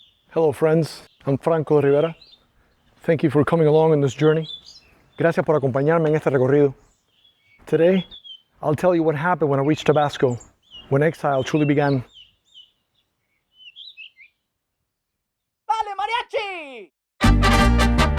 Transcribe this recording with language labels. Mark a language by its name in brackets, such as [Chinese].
[English] Hello friends, I'm Franco D'Rivera. Thank you for coming along on this journey. [Spanish] Gracias por acompañarme en este recorrido. [English] Today, I'll tell you what happened when I reached Tabasco, when exile truly began. [Spanish] ¡Dale, mariachi!